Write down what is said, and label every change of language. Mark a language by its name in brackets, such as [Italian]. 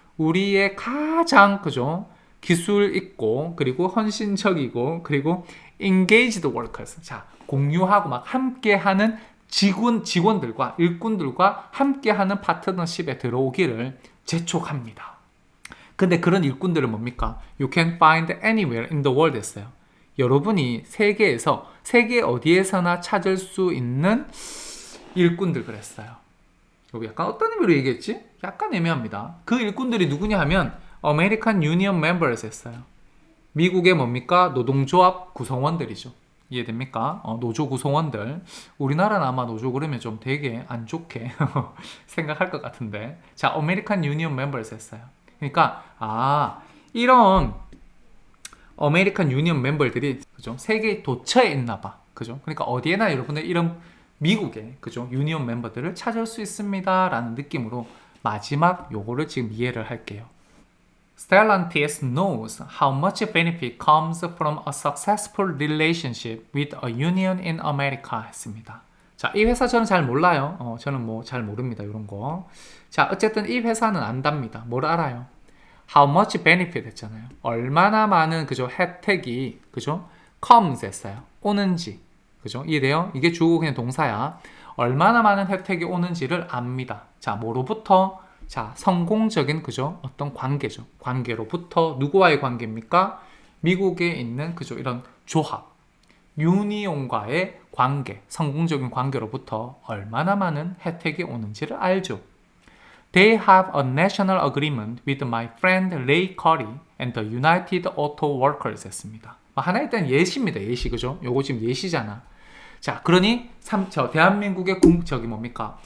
[Korean] 우리의 가장, 그죠? 기술 있고, 그리고 헌신적이고, 그리고 [English] engaged workers. [Korean] 자, 공유하고 막 함께하는 직원들과 일꾼들과 함께하는 파트너십에 들어오기를 재촉합니다. 근데 그런 일꾼들은 뭡니까? [English] You can find anywhere in the world [Korean] 했어요. 여러분이 세계 어디에서나 찾을 수 있는 일꾼들 그랬어요. 여기 약간 어떤 의미로 얘기했지? 약간 애매합니다. 그 일꾼들이 누구냐 하면 [English] American Union members [Korean] 했어요. 미국의 뭡니까? 노동조합 구성원들이죠. 이해됩니까? 노조 구성원들. 우리나라는 아마 노조 그러면 좀 되게 안 좋게 생각할 것 같은데. [English] 자, American Union members [Korean] 했어요. 그러니까 이런 아메리칸 유니언 멤버들이 그죠? 세계 도처에 있나 봐. 그죠? 그러니까 어디에나 여러분들 이런 미국의 그죠? 유니언 멤버들을 찾을 수 있습니다라는 느낌으로 마지막 요거를 지금 이해를 할게요. [English] Stellantis knows how much benefit comes from a successful relationship with a union in America [Korean] 했습니다. 자, 이 회사 저는 잘 몰라요. 저는 뭐 잘 모릅니다. 이런 거. 자, 어쨌든 이 회사는 안답니다. 뭘 알아요? [English] How much benefit [Korean] 했잖아요. 얼마나 많은 그죠? 혜택이 그죠? comes 했어요. 오는지. 그죠? 이해돼요? 이게 주어 그냥 동사야. 얼마나 많은 혜택이 오는지를 압니다. 자, 뭐로부터? 자, 성공적인 그죠? 어떤 관계죠. 관계로부터 누구와의 관계입니까? 미국에 있는 그죠? 이런 조합. 유니온과의 관계, 성공적인 관계로부터 얼마나 많은 혜택이 오는지를 알죠. [English] They have a national agreement with my friend Ray Curry and the United Auto Workers [Korean] 했습니다. 하나 일단 예시입니다. 예시, 그죠? 요거 지금 예시잖아. 자, 그러니 대한민국의 뭡니까?